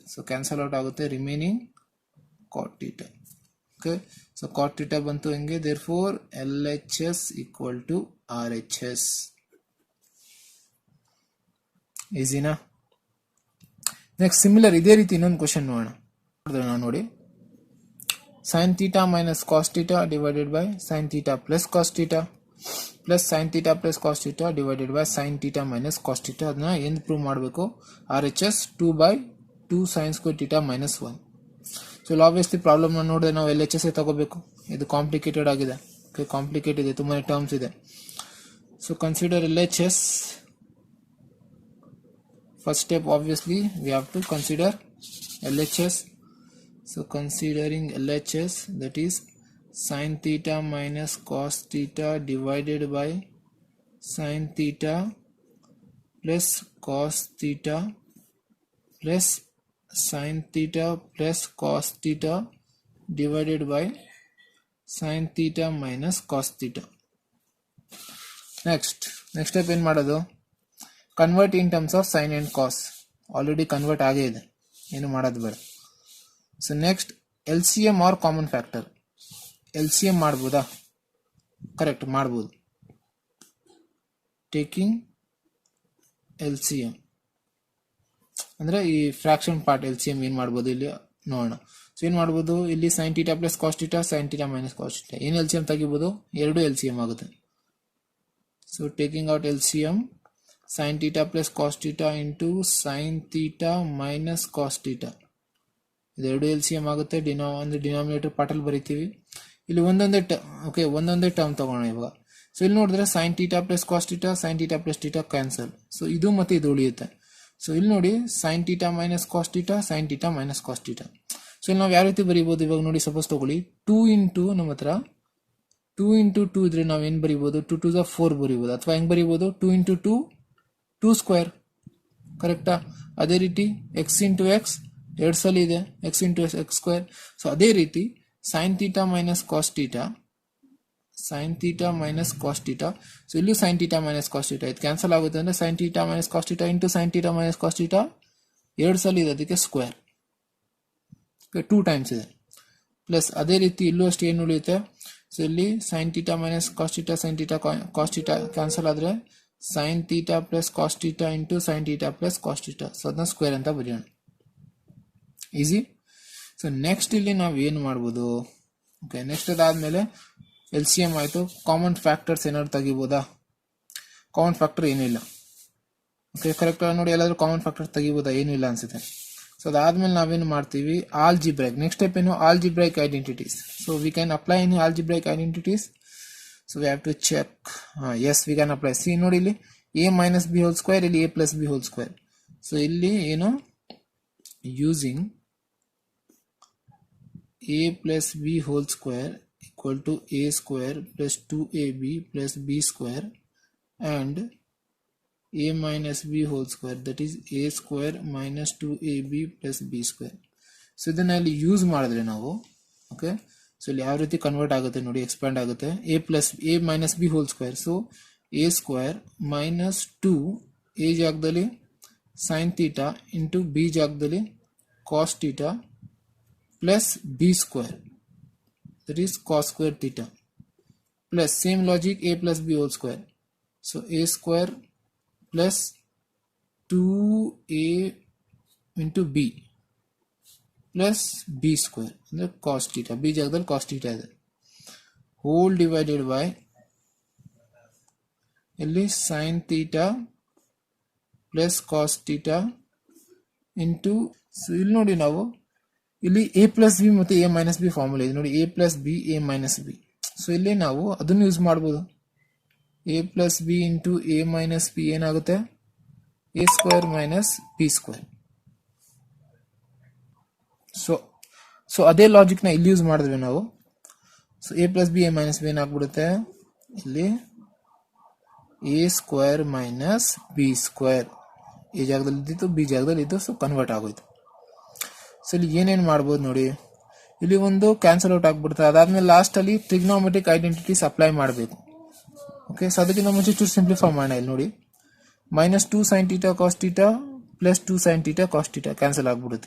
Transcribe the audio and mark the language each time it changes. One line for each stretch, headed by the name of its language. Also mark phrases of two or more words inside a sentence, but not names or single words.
English: so cancel out
Kannada: ಆಗುತ್ತೆ,
English: remaining cot theta. Okay, so cot theta
Kannada: ಬಂತು ಹೆಂಗೆ,
English: therefore LHS equal to RHS.
Kannada: ಈಸಿನಾ?
English: next similar
Kannada: ಇದೇ ರೀತಿ ಇನ್ನೊಂದು ಕ್ವಶನ್ ನೋಡೋಣ.
English: ನೋಡಿ sin theta minus cos theta divided by sin theta plus cos theta plus sin theta plus cos theta divided by sin theta minus cos theta.
Kannada: ಅದನ್ನ ಏನು ಪ್ರೂವ್ ಮಾಡಬೇಕು,
English: RHS 2/2 sin square theta minus 1. so obviously problem
Kannada: ನೋಡಿದ್ರೆ ನಾವು LHS ತಗೋಬೇಕು. ಇದು ಕಾಂಪ್ಲಿಕೇಟೆಡ್ ಆಗಿದೆ, ಕಾಂಪ್ಲಿಕೇಟ್ ಇದೆ, ತುಂಬಾ ಟರ್ಮ್ಸ್ ಇದೆ.
English: so consider LHS. first step obviously we have to consider LHS. So considering LHS, that is sin theta minus cos theta divided by sin theta plus cos theta plus sin theta plus cos theta divided by sin theta minus cos theta. next step
Kannada: ಏನು ಮಾಡೋದು,
English: convert in terms of sin and cos. already convert
Kannada: ಆಗೇ ಇದೆ, ಏನು ಮಾಡೋದು ಬೇಡ.
English: so next LCM or common factor.
Kannada: LCM ಮಾಡ್ಬೋದಾ? ಕರೆಕ್ಟ್, ಮಾಡ್ಬೋದು.
English: taking LCM
Kannada: ಅಂದ್ರೆ ಈ
English: fraction part LCM
Kannada: ಏನ್ ಮಾಡ್ಬೋದು ಇಲ್ಲಿ ನೋಡೋಣ.
English: ಸೊ
Kannada: ಏನ್ ಮಾಡ್ಬೋದು, ಇಲ್ಲಿ
English: sin theta plus cos theta, sin theta minus cos theta.
Kannada: ಏನ್ LCM ತೆಗಿಬೋದು, ಎರಡು LCM ಆಗುತ್ತೆ.
English: so taking out LCM, sin theta plus cos theta into sin theta minus cos theta.
Kannada: ಇದೆರಡು LCM ಆಗುತ್ತೆ. ಅಂದ್ರೆ ಡಿನಾಮಿನೇಟರ್ ಪಾರ್ಟಲ್ಲಿ ಬರೀತೀವಿ. ಇಲ್ಲಿ ಒಂದೊಂದೇ ಟರ್ಮ್ ತಗೋಣ ಇವಾಗ.
English: ಸೊ
Kannada: ಇಲ್ಲಿ ನೋಡಿದ್ರೆ
English: sin theta plus cos theta, sin theta plus theta ಕ್ಯಾನ್ಸಲ್. ಸೊ
Kannada: ಇದು ಮತ್ತೆ ಇದು ಉಳಿಯುತ್ತೆ.
English: ಸೊ
Kannada: ಇಲ್ಲಿ ನೋಡಿ
English: sin theta minus cos theta, sin theta minus cos theta.
Kannada: ಸೊ ಇಲ್ಲಿ ನಾವು ಯಾವ ರೀತಿ ಬರೀಬಹುದು, ಇವಾಗ ನೋಡಿ ಸಪೋಸ್ ತಗೊಳ್ಳಿ 2 ಇಂಟು ನಮ್ಮ ಹತ್ರ 2 ಇಂಟು 2 ಇದ್ರೆ ನಾವ್ ಏನ್ ಬರೀಬಹುದು, 2 2 4 ಬರೀಬಹುದು. ಅಥವಾ ಹೆಂಗ್ ಬರೀಬಹುದು, 2 ಇಂಟು 2 2 ಸ್ಕ್ವೇರ್, ಕರೆಕ್ಟಾ? ಅದೇ ರೀತಿ
English: x into x 2
Kannada: ಸಲ ಇದೆ,
English: x into x square. ಸೊ
Kannada: ಅದೇ ರೀತಿ
English: sin theta minus cos theta, sin theta minus cos theta. ಸೊ ಇಲ್ಲೂ sin theta minus cos theta
Kannada: ಇದು ಕ್ಯಾನ್ಸಲ್ ಆಗುತ್ತೆ. ಅಂದ್ರೆ
English: sin theta minus cos theta ಇಂಟು sin theta minus cos theta
Kannada: 2 ಸಲ ಇದೆ, ಅದಕ್ಕೆ
English: square 2 times ಇದೆ.
Kannada: ಪ್ಲಸ್ ಅದೇ ರೀತಿ ಇಲ್ಲೂ ಅಷ್ಟು ಏನು ಉಳಿಯುತ್ತೆ. ಸೊ ಇಲ್ಲಿ
English: sin theta minus cos theta, sin theta cos theta
Kannada: ಕ್ಯಾನ್ಸಲ್ ಆದ್ರೆ
English: sin theta plus cos theta ಇಂಟು sin theta plus cos theta.
Kannada: ಸೊ ಅದನ್ನ ಸ್ಕ್ವೇರ್ ಅಂತ ಬರೆಯೋಣ. ಈಸಿ. ಸೊ ನೆಕ್ಸ್ಟ್ ಇಲ್ಲಿ ನಾವು ಏನು ಮಾಡ್ಬೋದು,
English: okay next
Kannada: ಅದಾದ್ಮೇಲೆ LCM ಆಯ್ತು.
English: common factors
Kannada: ಏನಾದ್ರು ತೆಗಿಬೋದಾ?
English: common factor
Kannada: ಏನಿಲ್ಲ.
English: okay correct
Kannada: ನೋಡಿ, ಎಲ್ಲಾದ್ರೂ
English: common factor
Kannada: ತೆಗಿಬೋದಾ? ಏನೂ ಇಲ್ಲ ಅನ್ಸುತ್ತೆ. ಸೊ ಅದಾದ್ಮೇಲೆ ನಾವೇನು ಮಾಡ್ತೀವಿ, ಆಲ್ಜಿಬ್ರೈಕ್.
English: next step ಏನು, algebraic identities. so we can apply in algebraic identities. so we have to check. yes we can apply.
Kannada: ಸಿ ನೋಡಿ ಇಲ್ಲಿ
English: a minus b whole square, ಇಲ್ಲಿ a plus b whole square.
Kannada: ಸೊ ಇಲ್ಲಿ ಏನು,
English: ಯೂಸಿಂಗ್ a plus b whole square equal to a square plus 2ab plus b square and a minus b whole square, that is a square minus 2ab plus b square.
Kannada: ಸೊ ಇದನ್ನ ಇಲ್ಲಿ ಯೂಸ್ ಮಾಡಿದ್ರೆ ನಾವು,
English: okay so
Kannada: ಇಲ್ಲಿ ಯಾವ ರೀತಿ ಕನ್ವರ್ಟ್ ಆಗುತ್ತೆ ನೋಡಿ, ಎಕ್ಸ್ಪ್ಯಾಂಡ್ ಆಗುತ್ತೆ.
English: a minus b whole square. ಸೊ a square minus 2 a
Kannada: ಜಾಗದಲ್ಲಿ
English: sin theta into b
Kannada: ಜಾಗದಲ್ಲಿ
English: cos theta plus b square, that is cos square theta, plus same logic a plus b whole square. So a square plus 2a into b plus b square
Kannada: ಅಂದ್ರೆ
English: cos theta,
Kannada: b ಜಾಗದಲ್ಲಿ cos theta ಇದೆ,
English: whole divided by
Kannada: ಇಲ್ಲಿ
English: sin theta plus cos theta into.
Kannada: ಸೊ ಇಲ್ಲಿ ನೋಡಿ ನಾವು ಇಲ್ಲಿ
English: a plus b ಮತ್ತು a minus b formula
Kannada: ಇದೆ ನೋಡಿ,
English: a plus b a minus b.
Kannada: ಸೊ ಇಲ್ಲಿ ನಾವು ಅದನ್ನು ಯೂಸ್ ಮಾಡ್ಬೋದು.
English: a plus b into a minus b ಏನಾಗುತ್ತೆ, a square minus b square.
Kannada: ಸೊ ಅದೇ ಲಾಜಿಕ್ ನ ಇಲ್ಲಿ ಯೂಸ್ ಮಾಡಿದ್ವಿ ನಾವು.
English: ಸೊ a plus b a minus b
Kannada: ಏನಾಗ್ಬಿಡುತ್ತೆ ಇಲ್ಲಿ
English: a square minus b square.
Kannada: a ಜಾಗದಲ್ಲಿ ಇದ್ದಿತ್ತು b ಜಾಗದಲ್ಲಿ ಇದ್ದು, ಸೊ ಕನ್ವರ್ಟ್ ಆಗೋಯ್ತು. ಸೊ ಇಲ್ಲಿ ಏನೇನು ಮಾಡ್ಬೋದು ನೋಡಿ, ಇಲ್ಲಿ ಒಂದು ಕ್ಯಾನ್ಸಲ್ ಔಟ್ ಆಗ್ಬಿಡುತ್ತೆ. ಅದಾದ್ಮೇಲೆ
English: last alli trigonometric identities apply
Kannada: ಮಾಡಬೇಕು.
English: okay, so
Kannada: ಅದಕ್ಕಿಂತ ಮುಂಚೆ ಚೂರು
English: ಸಿಂಪ್ಲಿಫೈ
Kannada: ಮಾಡೋಣ. ಇಲ್ಲಿ ನೋಡಿ
English: -2 sin θ cos θ plus 2 sin θ cos θ cancel ಆಗ್ಬಿಡುತ್ತೆ.